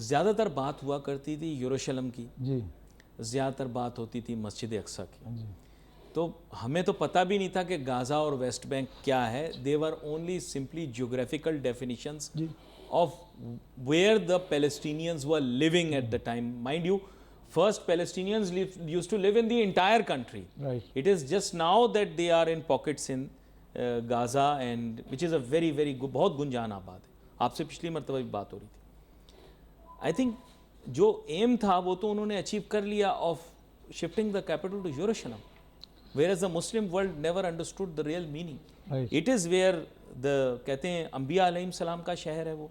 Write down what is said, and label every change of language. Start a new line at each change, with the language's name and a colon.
Hindi: ज़्यादातर बात हुआ करती थी यरूशलेम की जी, ज़्यादातर बात होती थी मस्जिद अक्सा की। जी, तो हमें तो पता भी नहीं था कि गाज़ा और वेस्ट बैंक क्या है।
English: They were only simply geographical definitions of where the Palestinians were living at the time. Mind you, first Palestinians used to live in the entire country. Right. It is just now that they are in pockets in Gaza, and which is a very very
Hindi: बहुत गुंजान आबाद है। आपसे पिछली मरतबा भी बात हो रही थी।
English: I think
Hindi: जो एम था वो तो उन्होंने अचीव कर लिया
English: Of shifting the capital to Jerusalem, whereas the Muslim world never understood the real meaning. Right. It is where the
Hindi: कहते हैं अंबिया अलैहिम सलाम का शहर है वो,